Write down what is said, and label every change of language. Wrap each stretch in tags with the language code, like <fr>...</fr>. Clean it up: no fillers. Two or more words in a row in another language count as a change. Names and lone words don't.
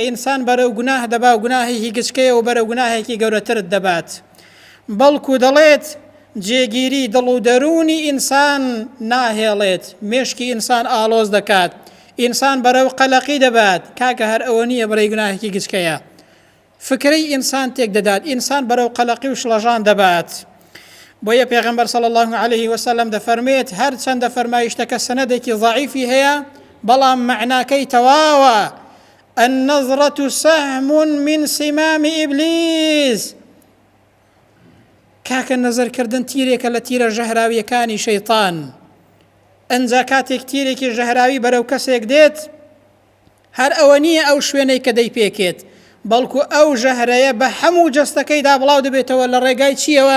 <ckb>ئینسان بەرەو گوناه دەبا و گوناهێکی گچکەیە و بەرەو گوناهێکی گەورەترت دەبات، بەڵکو دەڵێت جێگیری دڵ و دەرونی ئینسان ناهێڵێت، مێشکی ئینسان ئالۆز دەکات، ئینسان بەرەو قەلەقی دەبات، کاکە هەر ئەوە نییە بەرەی گوناهێکی گچکەیە، فکرەی ئینسان تێک دەدات، ئینسان بەرەو قەلەقی و شڵەژان دەبات. بۆیە پێغەمبەر</ckb> <ar>صلی الله عليه وسلم</ar> <ckb>دەفەرمێت هەر چەندە فەرمایشتەکە سەنەدێکی ضعیفی هەیە بەڵام معناکەی تەواوە،</ckb> <ar>النظرة سهم من سمام إبليس،</ar> <ckb>کاکە نەزەرکردن تیرێکە لە تیرە ژەهراویەکانی شەیطان. ئەنجا کاتێک تیرێکی ژەهراوی بەرەو کەسێک دێت، هەر ئەوە نییە ئەو شوێنەی کە دەیپێکێت، بەڵکو ئەو ژەهرەیە بە هەموو جەستەکەیدا بڵاو دەبێتەوە لە ڕێگای چیەوە؟</ckb>